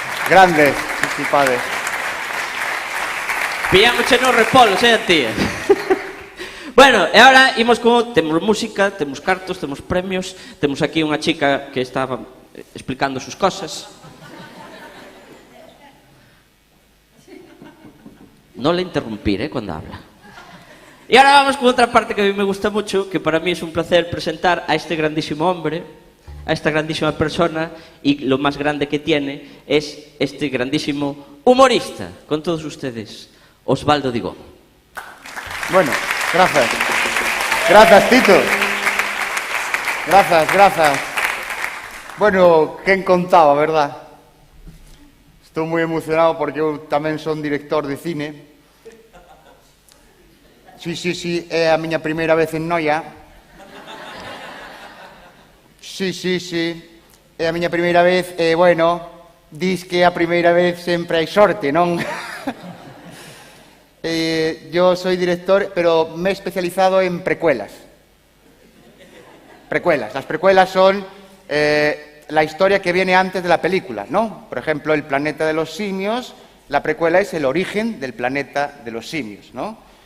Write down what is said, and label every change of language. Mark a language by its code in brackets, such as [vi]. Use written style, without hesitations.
[gl] Grandes, disculpades. Pillamos nos repolos, tía. Bueno, e agora imos como temos música, temos cartos, temos premios, temos aquí unha chica que estaba explicando [es] sus cosas. No le interrumpir, cuando habla. Y ahora vamos con otra parte que a mí me gusta mucho, que para mí es un placer presentar a este grandísimo hombre, a esta grandísima persona, y lo más grande que tiene es este grandísimo humorista, con todos ustedes, Osvaldo Digón. Bueno, gracias. Gracias, Tito. Gracias. [gl] Bueno, quen contaba, verdad? Estou moi emocionado porque eu tamén son director de cine. Sí, é a miña primeira vez en Noia. Sí. É a miña primeira vez, bueno, dis que a primeira vez sempre hai sorte, non? [es] Yo soy director, pero me he especializado en precuelas. Las precuelas son la historia que viene antes de la película, ¿no? Por ejemplo, El planeta de los simios, la precuela es el origen del planeta de los simios, ¿no?